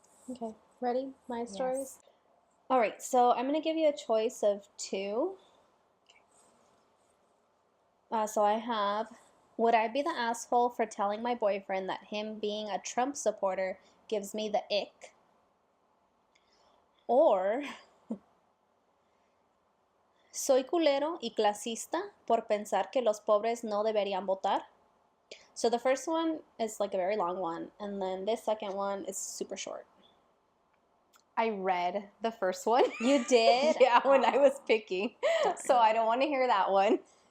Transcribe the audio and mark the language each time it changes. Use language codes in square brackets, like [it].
[en] Okay, ready? My stories? Yes. All right, so I'm going to give you a choice of two. So I have, would I be the asshole for telling my boyfriend that him being a Trump supporter gives me the ick? [es] Or, soy culero y clasista por pensar que los pobres no deberían votar? [en] So the first one is like a very long one, and then this second one is super short. I read the first one. You did? Yeah, when I was picking. Darn. So I don't want to hear that one.